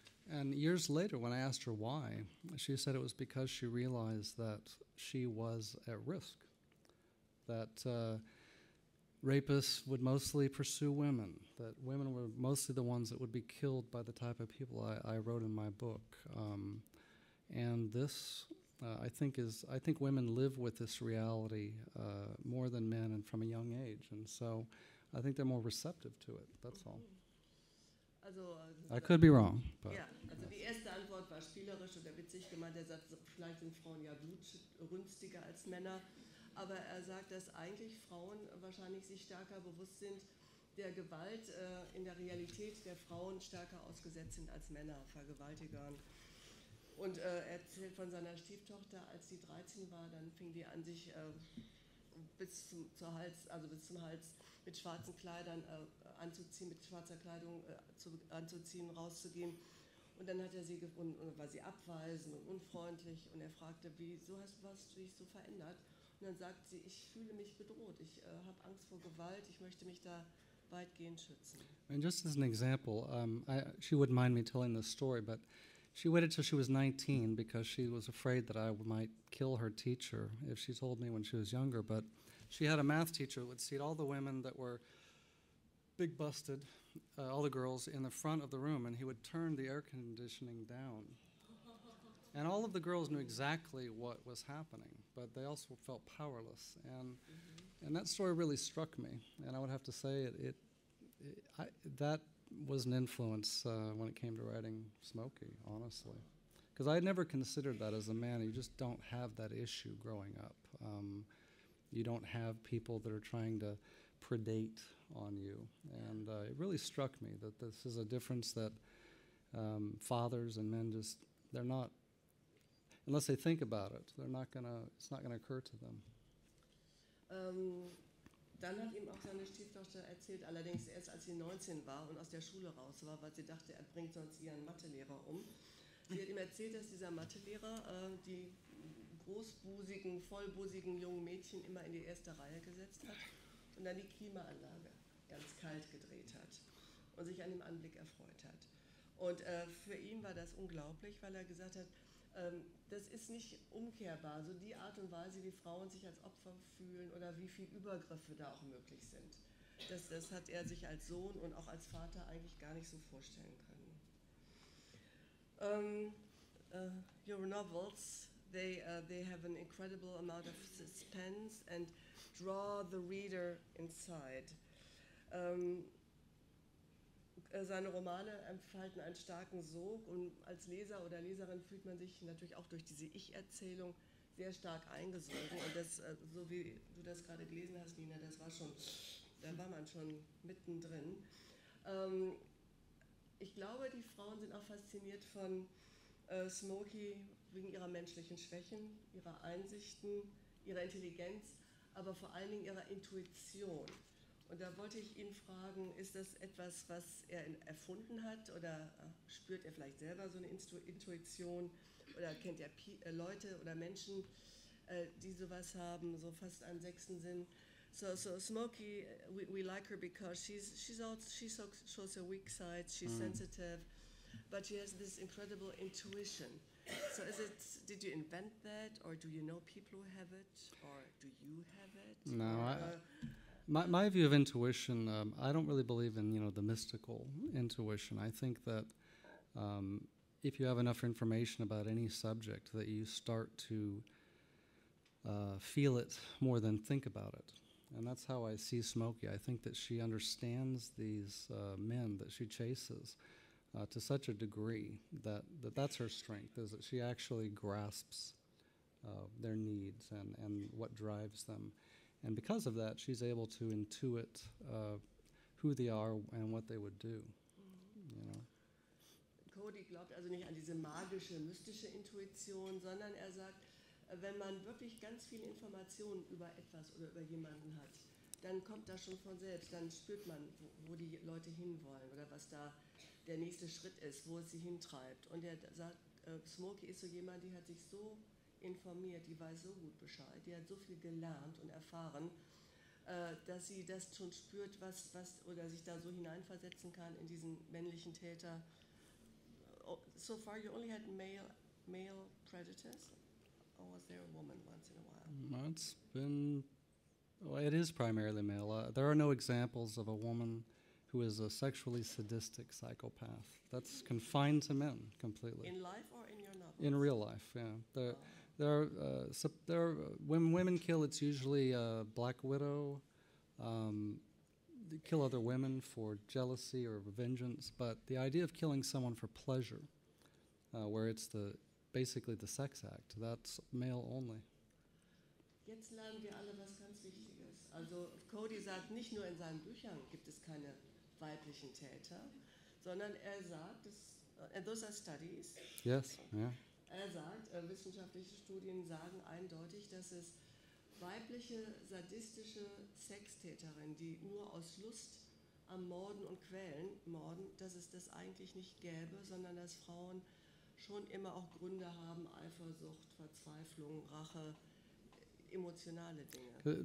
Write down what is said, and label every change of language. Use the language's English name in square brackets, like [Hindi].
[English] And years later, when I asked her why, she said it was because she realized that she was at risk, that rapists would mostly pursue women, that women were mostly the ones that would be killed by the type of people I wrote in my book. And this, I think women live with this reality more than men and from a young age. And so I think they're more receptive to it, that's all. Also, I could be wrong. But [German] ja, also die erste Antwort war spielerisch oder witzig gemeint. Er sagt, vielleicht sind Frauen ja blutrünstiger als Männer, aber er sagt, dass eigentlich Frauen wahrscheinlich sich stärker bewusst sind der Gewalt in der Realität der Frauen stärker ausgesetzt sind als Männer, Vergewaltigern. Und er erzählt von seiner Stieftochter, als sie 13 war, dann fing die an, sich bis zum Hals mit schwarzen Kleidern anzuziehen, mit schwarzer Kleidung anzuziehen, rauszugehen. Und dann hat er sie gefunden, war sie abweisend und unfreundlich. Und er fragte, wieso hast du dich so verändert? Und dann sagt sie, ich fühle mich bedroht, ich habe Angst vor Gewalt, ich möchte mich da weitgehend schützen. [English] And just as an example, she wouldn't mind me telling this story, but she waited till she was 19 because she was afraid that I might kill her teacher if she told me when she was younger. But she had a math teacher that would seat all the women that were big busted, all the girls in the front of the room, and he would turn the air conditioning down. And all of the girls knew exactly what was happening, but they also felt powerless. And that story really struck me. And I would have to say that was an influence when it came to writing Smoky, honestly. Because I had never considered that as a man. You just don't have that issue growing up. You don't have people that are trying to predate on you. And it really struck me that this is a difference that fathers and men they're not, unless they think about it, it's not gonna occur to them. [German] Dann hat ihm auch seine Stieftochter erzählt, allerdings erst als sie 19 war und aus der Schule raus war, weil sie dachte, er bringt sonst ihren Mathelehrer um. Sie hat ihm erzählt, dass dieser Mathelehrer die großbusigen, vollbusigen jungen Mädchen immer in die erste Reihe gesetzt hat und dann die Klimaanlage ganz kalt gedreht hat und sich an dem Anblick erfreut hat. Und für ihn war das unglaublich, weil er gesagt hat, das ist nicht umkehrbar, so die Art und Weise, wie Frauen sich als Opfer fühlen oder wie viele Übergriffe da auch möglich sind. Das hat er sich als Sohn und auch als Vater eigentlich gar nicht so vorstellen können. [English] Your novels, they have an incredible amount of suspense and draw the reader inside. [German] Seine Romane entfalten einen starken Sog und als Leser oder Leserin fühlt man sich natürlich auch durch diese Ich-Erzählung sehr stark eingesogen. Und das, so wie du das gerade gelesen hast, Nina, das war schon Da war man schon mittendrin. Ich glaube, die Frauen sind auch fasziniert von Smoky wegen ihrer menschlichen Schwächen, ihrer Einsichten, ihrer Intelligenz, aber vor allen Dingen ihrer Intuition. Und da wollte ich ihn fragen, ist das etwas, was er erfunden hat oder spürt er vielleicht selber so eine Intuition oder kennt er Leute oder Menschen, die sowas haben, so fast einen sechsten Sinn? [English] So Smoky, we like her because she shows a weak side, she's sensitive, but she has this incredible intuition. So did you invent that, or do you know people who have it, or do you have it? No, my view of intuition, I don't really believe in, the mystical intuition. I think that if you have enough information about any subject, that you start to feel it more than think about it. And that's how I see Smoky. I think that she understands these men that she chases to such a degree that's her strength, is that she actually grasps their needs and what drives them. And because of that, she's able to intuit who they are and what they would do. [German] Cody glaubt also nicht an diese magische, mystische Intuition, sondern er sagt, wenn man wirklich ganz viele Informationen über etwas oder über jemanden hat, dann kommt das schon von selbst, dann spürt man, wo die Leute hinwollen oder was da der nächste Schritt ist, wo es sie hintreibt. Und er sagt, Smoky ist so jemand, die hat sich so informiert, die weiß so gut Bescheid, die hat so viel gelernt und erfahren, dass sie das schon spürt, was oder sich da so hineinversetzen kann in diesen männlichen Täter. [English] So far you only had male predators, or was there a woman once in a while? It is primarily male. There are no examples of a woman who is a sexually sadistic psychopath. That's confined to men completely. In life or in your novels? In real life, yeah. There are when women kill, it's usually a black widow. They kill other women for jealousy or vengeance, but the idea of killing someone for pleasure, where it's basically the sex act, that's male only. [German] Jetzt lernen wir alle was ganz Wichtiges. Also Cody sagt, nicht nur in seinen Büchern gibt es keine weiblichen Täter, sondern er sagt, [English] and those are studies. Yes, yeah. [German] Er sagt, wissenschaftliche Studien sagen eindeutig, dass es weibliche, sadistische Sextäterinnen, die nur aus Lust am Morden und Quälen morden, dass es das eigentlich nicht gäbe, sondern dass Frauen schon immer auch Gründe haben, Eifersucht, Verzweiflung, Rache, emotionale Dinge.